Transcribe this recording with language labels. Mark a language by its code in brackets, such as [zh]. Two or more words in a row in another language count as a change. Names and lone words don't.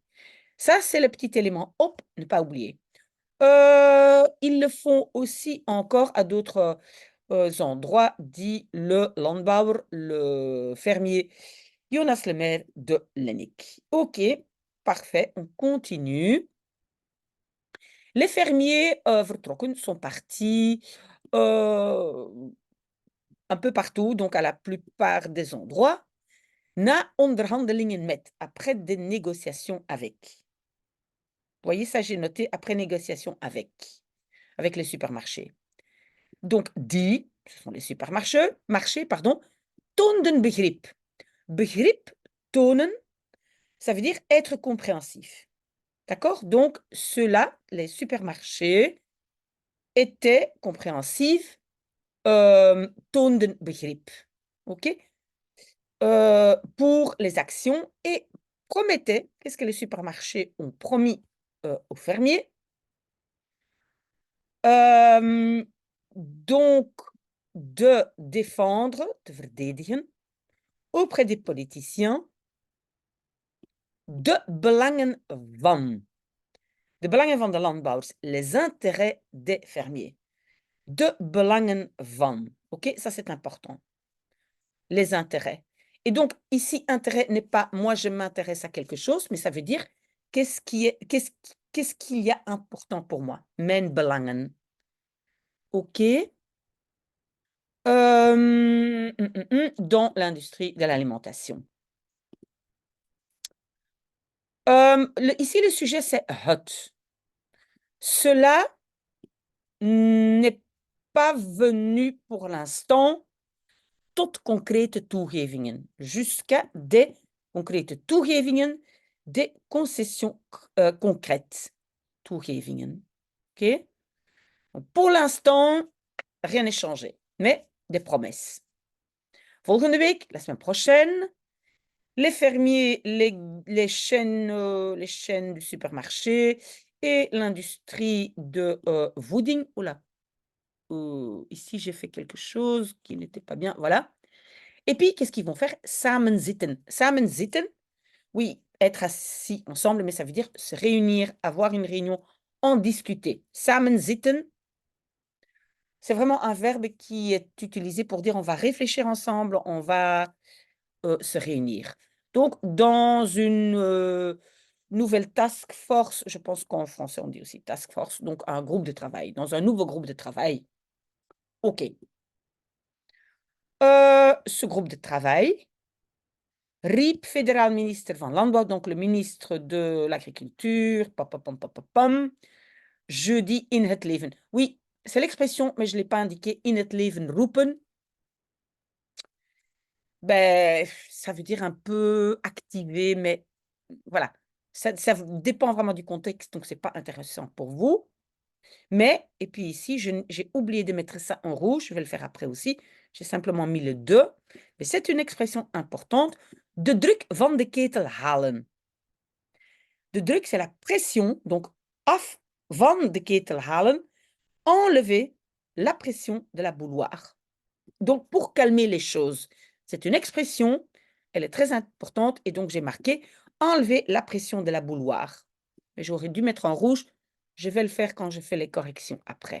[fr] Ça, c'est le petit élément op, ne pas oublier. Ils le font aussi encore à d'autres endroits, dit le landbouwer, le fermier Jonas Le Maire de Lennik. OK, parfait, on continue. Les fermiers vertrokken sont partis un peu partout, donc à la plupart des endroits. [nl] Na onderhandelingen met, [fr] après des négociations avec. Vous voyez, ça, j'ai noté après négociation avec les supermarchés. Donc, die, ce sont les supermarchés, [nl] toonden begrip. Begrip, tonen, [fr] ça veut dire être compréhensif. D'accord? Donc, ceux-là, les supermarchés, étaient compréhensifs, [nl] toonden begrip. [fr] OK? Pour les actions et promettaient, qu'est-ce que les supermarchés ont promis aux fermiers? Donc, de défendre, de verdedigen, auprès des politiciens, [nl] de belangen van. De belangen van de landbouwers, [fr] les intérêts des fermiers. [nl] De belangen van. [fr] OK, ça c'est important. Les intérêts. Et donc, ici, intérêt n'est pas moi je m'intéresse à quelque chose, mais ça veut dire qu'est-ce qu'il y a important pour moi? [nl] Mijn belangen. [fr] OK. Dans l'industrie de l'alimentation. Ici, le sujet, c'est het. Cela n'est pas venu pour l'instant [nl] tot concrete toegevingen. [fr] Jusqu'à des [nl] concrete toegevingen, [fr] des concessions concrètes. Toegevingen. OK? Donc, pour l'instant, rien n'est changé, mais des promesses. [nl] Volgende week, [fr] la semaine prochaine, les fermiers, les chaînes du supermarché et l'industrie de voeding. Oula, ici j'ai fait quelque chose qui n'était pas bien. Voilà. Et puis, qu'est-ce qu'ils vont faire? [nl] Samen zitten. Samen zitten, [fr] oui, être assis ensemble, mais ça veut dire se réunir, avoir une réunion, en discuter. [nl] Samen zitten, [fr] c'est vraiment un verbe qui est utilisé pour dire on va réfléchir ensemble, on va se réunir. Donc, dans une nouvelle [en] task force, [fr] je pense qu'en français on dit aussi [en] task force, [fr] donc un groupe de travail, dans un nouveau groupe de travail. OK. Ce groupe de travail riep fédéral ministre [nl] van Landbouw, [fr] donc le ministre de l'Agriculture, jeudi [nl] in het leven. [fr] Oui, c'est l'expression, mais je ne l'ai pas indiqué, [nl] in het leven roepen. [fr] Ben, ça veut dire un peu activer, mais voilà. Ça dépend vraiment du contexte, donc c'est pas intéressant pour vous. Mais et puis ici, j'ai oublié de mettre ça en rouge, je vais le faire après aussi. J'ai simplement mis le de, mais c'est une expression importante. [nl] De druk van de ketel halen. De druk, [fr] c'est la pression, donc [nl] af van de ketel halen, [fr] enlever la pression de la bouilloire. Donc, pour calmer les choses, c'est une expression, elle est très importante, et donc j'ai marqué enlever la pression de la bouilloire. Mais j'aurais dû mettre en rouge, je vais le faire quand je fais les corrections après.